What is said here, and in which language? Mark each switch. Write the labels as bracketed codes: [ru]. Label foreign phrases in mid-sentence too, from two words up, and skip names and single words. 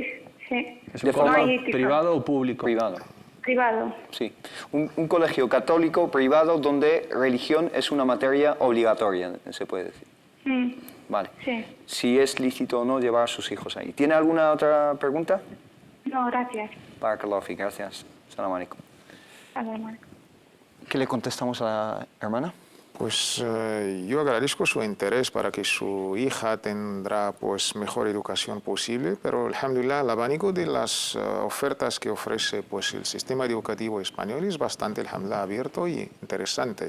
[es] ¿Es un colegio privado o público? Privado. Privado. Sí, un colegio católico privado donde religión es una materia obligatoria, se puede decir. Vale. Sí. Si es lícito o no llevar a sus hijos ahí. ¿Tiene alguna otra pregunta? No, gracias. [ar] بارك الله فيك, gracias. سلام عليكم. [es] ¿Qué le contestamos a la hermana? Pues yo agradezco su interés para que su hija tendrá pues mejor educación posible, pero alhamdulillah el abanico de las ofertas que ofrece pues el sistema educativo español es bastante alhamdulillah abierto y interesante.